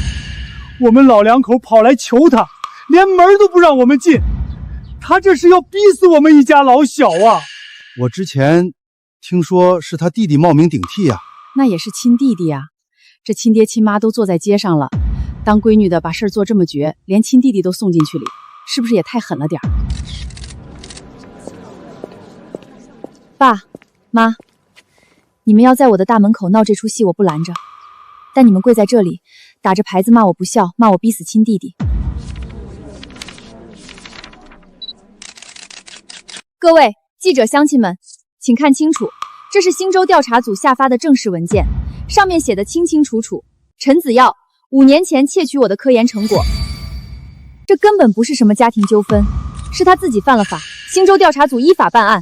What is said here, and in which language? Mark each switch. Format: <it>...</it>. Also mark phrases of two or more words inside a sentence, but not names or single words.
<zh>我們老兩口跑來求他，連門都不讓我們進，他這是要逼死我們一家老小啊！我之前聽說是他弟弟冒名頂替啊。那也是親弟弟啊，這親爹親媽都坐在街上了，當閨女的把事兒做這麼絕，連親弟弟都送進去裡，是不是也太狠了點兒？爸媽，你們要在我的大門口鬧這出戲，我不攔着，但你們跪在這裡，打着牌子罵我不孝，罵我逼死親弟弟。各位记者乡亲们，請看清楚，這是新州調查組下發的正式文件，上面寫的清清楚楚，陳子耀5年前竊取我的科研成果，這根本不是什麼家庭糾紛，是他自己犯了法，新州調查組依法辦案。</zh>